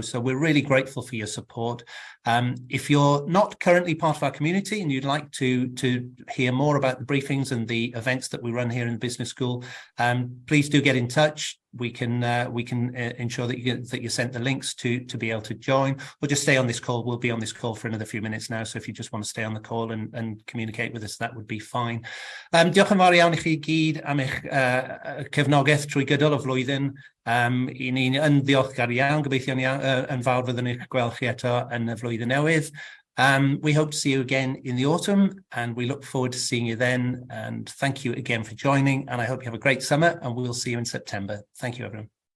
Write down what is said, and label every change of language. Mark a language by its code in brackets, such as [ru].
[en] So we're really grateful for your support. If you're not currently part of our community and you'd like to hear more about the briefings and the events that we run here in the business school, please do get in touch. We can ensure that you're sent the links to be able to join, or just stay on this call. We'll be on this call for another few minutes now, so if you just want to stay on the call and communicate with us, that would be fine. [cy] Diolch yn fawr iawn I chi gyd am eich cefnogaeth trwy gydol y flwyddyn. I ni'n yn ddiolchgar iawn, gobeithio yn fawr fyddwn eich gweld chi eto yn y flwyddyn newydd. [en] We hope to see you again in the autumn, and we look forward to seeing you then. And thank you again for joining, and I hope you have a great summer, and we will see you in September. Thank you, everyone.